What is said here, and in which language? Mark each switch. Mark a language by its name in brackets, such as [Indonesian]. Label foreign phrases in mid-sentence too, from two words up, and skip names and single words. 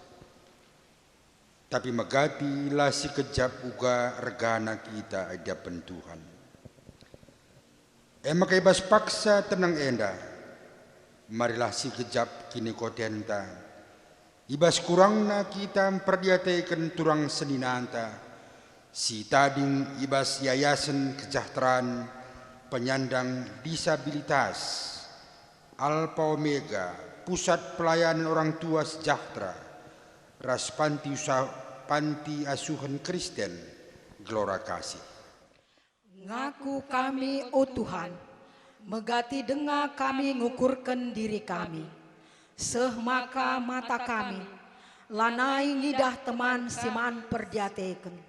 [Batak Karo] Tapi megati lah si kejap uga regana kita hadapan Tuhan. Makai bas paksa tenang enda. Marilah si kejap kini kotenta. Ibas kurangna kita memperdiataikan turang seninanta. Si tading ibas [Indonesian] yayasan kesejahteraan penyandang disabilitas. Alpha Omega, pusat pelayanan orang tua sejahtera. Ras panti asuhan Kristen, Gelora Kasih. [Batak Karo] Ngaku kami, oh Tuhan, megati dengar kami ngukurkan diri kami. Seh maka mata kami, lanai ngidah teman siman perdiateken.